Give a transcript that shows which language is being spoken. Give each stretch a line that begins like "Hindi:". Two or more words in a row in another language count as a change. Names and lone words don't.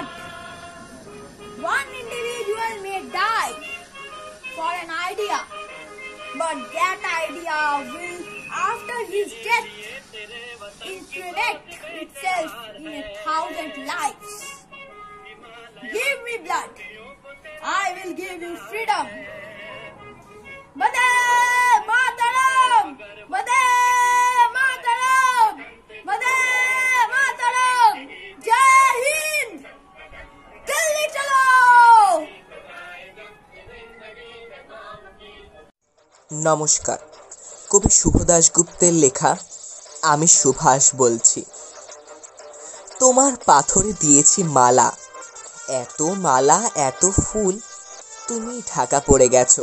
English: One individual may die for an idea, but that idea will, after his death, incarnate itself in 1,000 lives. Give me blood, I will give you freedom.
Sanskrit: वन्दे मातरम्! वन्दे मातरम्! वन्दे मातरम्!
Hindi: जय हिन्द! दिल्ली चलो!
Bangla: নমস্কার, কবি শুভ দাশগুপ্তের লেখা আমি সুভাষ বলছি। তোমার পাথরে দিয়েছি মালা, এত মালা এত ফুল, তুমি ঢাকা পড়ে গেছো।